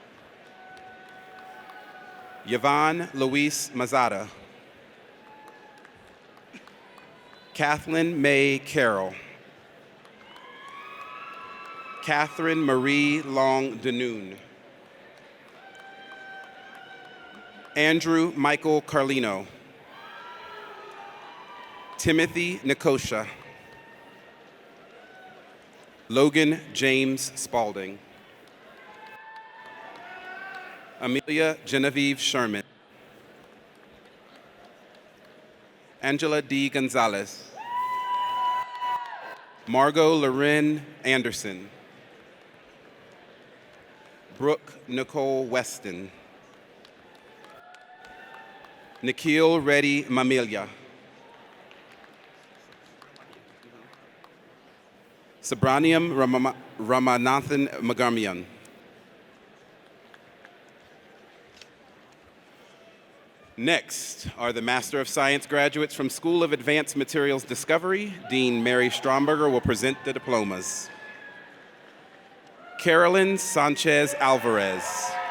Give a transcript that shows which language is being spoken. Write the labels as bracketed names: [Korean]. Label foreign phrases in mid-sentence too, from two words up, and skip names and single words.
[English] Yvonne Luis Mazada. Kathleen May Carroll. Catherine Marie Long Denoon. Andrew Michael Carlino. Timothy Nikosha. Logan James Spalding. Amelia Genevieve Sherman. Angela D. Gonzalez. Margot Loren Anderson. Brooke Nicole Weston. Nikhil Reddy Mamilia. Subraniam Ramanathan Magarmian. Next are the Master of Science graduates from School of Advanced Materials Discovery. Dean Mary Stromberger will present the diplomas. Carolyn Sanchez Alvarez.